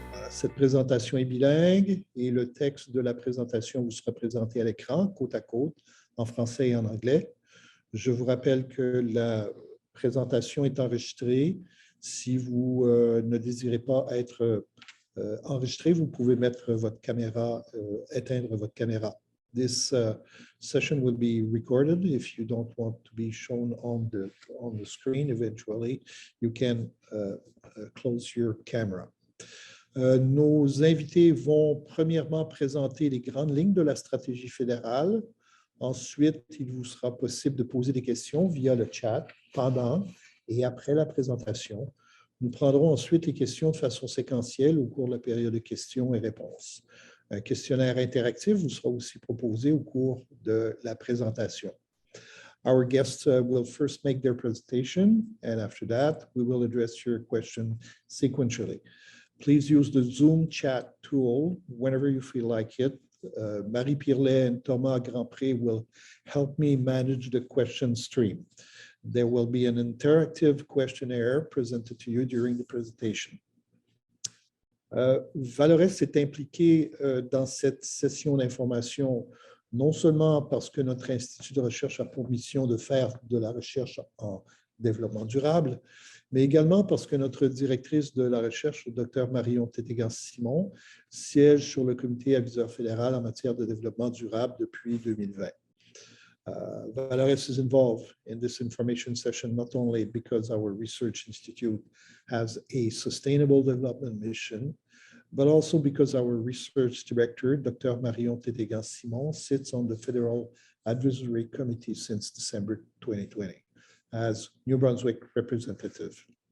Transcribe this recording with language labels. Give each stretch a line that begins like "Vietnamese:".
French: Cette présentation est bilingue et le texte de la présentation vous sera présenté à l'écran, côte à côte, en français et en anglais. Je vous rappelle que la présentation est enregistrée. Si vous ne désirez pas être enregistré, vous pouvez mettre votre caméra, éteindre votre caméra.
English: This session will be recorded. If you don't want to be shown on the screen eventually, you can close your camera.
French: Nos invités vont premièrement présenter les grandes lignes de la stratégie fédérale. Ensuite, il vous sera possible de poser des questions via le chat pendant et après la présentation. Nous prendrons ensuite les questions de façon séquentielle au cours de la période de questions et réponses. Un questionnaire interactif vous sera aussi proposé au cours de la présentation.
English: Our guests will first make their presentation, and after that, we will address your question sequentially. Please use the Zoom chat tool whenever you feel like it. Marie Pirlet and Thomas Grandpré will help me manage the question stream. There will be an interactive questionnaire presented to you during the presentation.
French: Valores est impliqué dans cette session d'information non seulement parce que notre institut de recherche a pour mission de faire de la recherche en développement durable, mais également parce que notre directrice de la recherche, le Dr Marion Tétégan-Simon, siège sur le comité aviseur fédéral en matière de développement durable depuis 2020.
English: Valores is involved in this information session not only because our research institute has a sustainable development mission, but also because our research director, Dr. Marion Tétégan-Simon, sits on the Federal Advisory Committee since December 2020 as New Brunswick representative.